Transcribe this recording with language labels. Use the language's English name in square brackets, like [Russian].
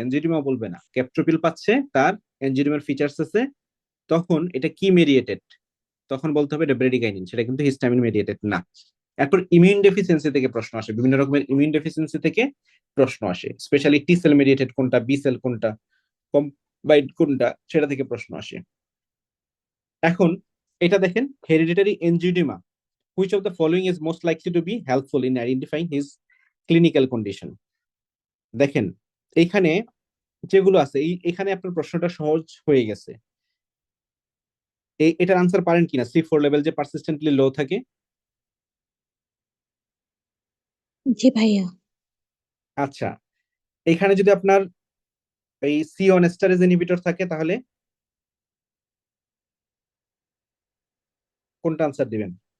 [Bangla] এনজিওডেমা বলবে না, ক্যাপট্রোপিল পাচ্ছে, তার এনজিওডেমার ফিচার্স আছে, তখন এটা কি মেডিয়েটেড, তখন বলতে হবে এটা ব্রেডিকাইনিন, সেটা কিন্তু হিস্টামিন মেডিয়েটেড না। এরপর ইমিউন ডেফিসিয়েন্সি থেকে প্রশ্ন আসে, বিভিন্ন রকমের ইমিউন ডেফিসিয়েন্সি থেকে প্রশ্ন আসে, স্পেশালি টি সেল মেডিয়েটেড কোনটা, বি সেল কোনটা, কম্বাইন্ড কোনটা, সেটা থেকে প্রশ্ন আসে। এখন এটা দেখেন, [English] Hereditary angioedema, which of the following is most likely to be helpful in identifying his clinical condition? [Bangla] দেখেন এখানে যেগুলো আছে এখানে আপনার প্রশ্নটা সহজ হয়ে গেছে। এটার আনসার পারেন কিনা, C4 লেভেল যে পারসিস্টেন্টলি লো থাকে? জি ভাইয়া। আচ্ছা, এখানে যদি আপনার এই C1 স্টারেজ ইনহিবিটর থাকে তাহলে কোনটা আনসার দিবেন?